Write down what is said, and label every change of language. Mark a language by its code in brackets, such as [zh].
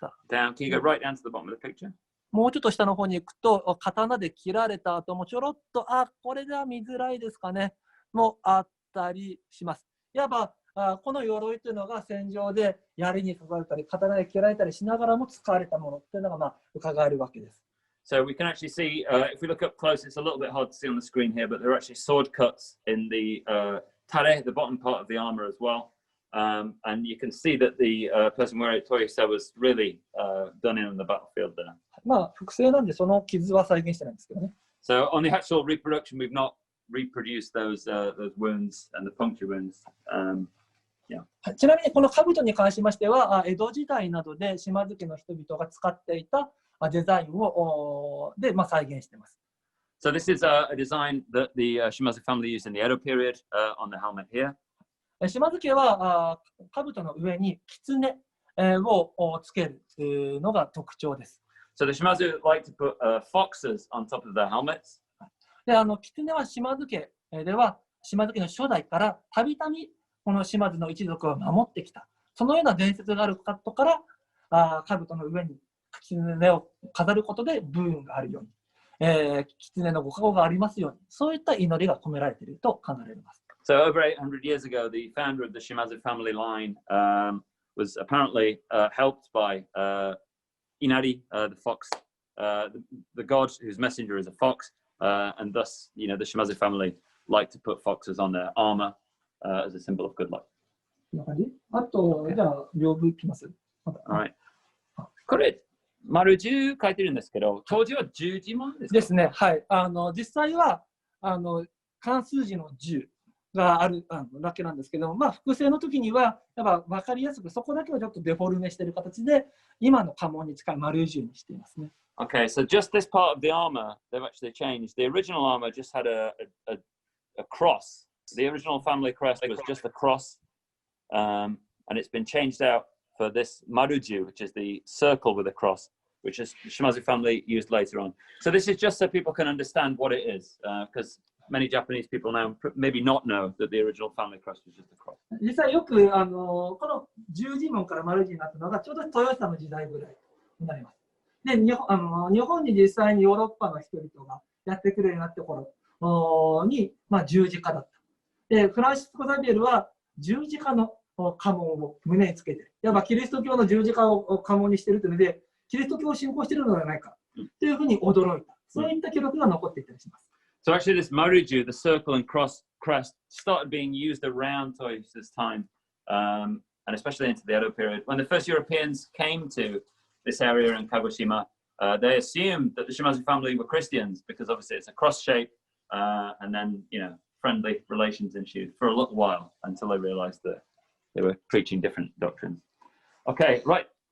[en] Down, can you go right down to the bottom of the picture? [ja] もうちょっと下の方に行くと、刀で切られた後もちょろっと、これでは見づらいですかね、もあったりします。いわば、この鎧というのが戦場で槍に刺されたり、刀で切られたりしながらも使われたものというのが伺えるわけです。 [en] So we can actually see, if we look up close, it's a little bit hard to see on the screen here, but there are actually sword cuts in the tare, the bottom part of the armor as well. And you can see that the person wearing Toyohisa was really done in on the battlefield there. [ja] 複製なんでその傷は再現してないんですけどね。 [en] So on the actual reproduction, we've not reproduced those wounds and the puncture wounds. Yeah. [ja] ちなみにこの兜に関しましては、江戸時代などで島津家の人々が使っていたデザインを再現しています。 [en] So this is a design that the Shimazu family used in the Edo period on the helmet here. [ja] 島津家は兜の上に狐をつけるのが特徴です。 [en] So the Shimazu like to put foxes on top of their helmets. [ja] で、狐は島津家では島津家の初代からたびたびこの島津の一族を守ってきた。そのような伝説があることから、兜の上に狐を飾ることで武運があるように、狐のご加護がありますように、そういった祈りが込められていると考えられます。 [en] So over 800 years ago, the founder of the Shimazu family line was apparently helped by Inari, the fox, the god whose messenger is a fox, and thus, the Shimazu family like to put foxes on their armor as a symbol of good luck. [ja] こんな感じ？あと、じゃあ、屏風いきます。 [en] Alright. [ja] これ、丸10書いてるんですけど、当時は10字文ですか？ですね。はい。実際は、漢数字の10があるだけなんですけど、複製の時には、やっぱ分かりやすく、そこだけはちょっとデフォルメしている形で、今の家紋に近い丸10にしていますね。 [en] Okay, so just this part of the armor, they've actually changed. The original armor just had a cross. The original family crest was just a cross, and it's been changed out for this maruju, which is the circle with a cross, which is the Shimazu family used later on. So this is just so people can understand what it is, because many Japanese people now maybe not know that the original family crest was just a cross. [ja] 実際よくこの十字紋から丸字になったのがちょうど豊臣の時代ぐらいになります。で、日本に実際にヨーロッパの人々がやってくるようになった頃に、十字架だった。で、フランシスコ・ザビエルは十字架の家紋を胸につけている。いわばキリスト教の十字架を家紋にしているというので、キリスト教を信仰しているのではないかというふうに驚いた。そういった記録が残っていたりします。 [en] So actually this maruju, the circle and crest, started being used around Toyohisa's time, and especially into the Edo period. When the first Europeans came to this area in Kagoshima, they assumed that the Shimazu family were Christians because obviously it's a cross shape, and then, friendly relations ensued for a little while until they realized that they were preaching different doctrines. Okay, right.